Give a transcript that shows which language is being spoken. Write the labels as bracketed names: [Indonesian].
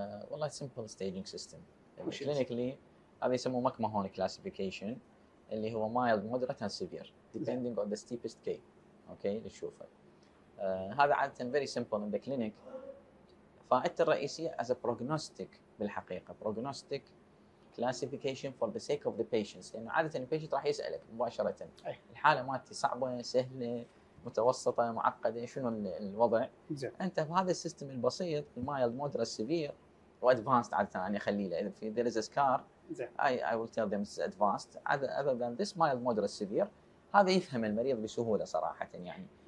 [English] والله simple staging system. Clinically [Arabic] هذا يسموه مكمهون [English] classification, [Arabic] اللي هو [English] mild, moderate and severe depending on the steepest K. [Arabic] اوكي نشوفه. هذا عادة [English] very simple in the clinic. [Arabic] فائدته الرئيسية [English] as a prognostic [Arabic] بالحقيقه بروجنوستيك كلاسيفيكيشن فور ذا سيك اوف ذا بيشنتس، لانه عاده البيشنت راح يسالك مباشره الحاله مالتي صعبه سهله متوسطه معقده شنو الوضع. انت في هذا السيستم البسيط المايلد مودريت سيفير وادفانسد عاده انا اخلي له اذا في [English] there is a scar I will tell them it's advanced other than this mild moderate severe. [Arabic] هذا يفهم المريض بسهوله صراحه يعني.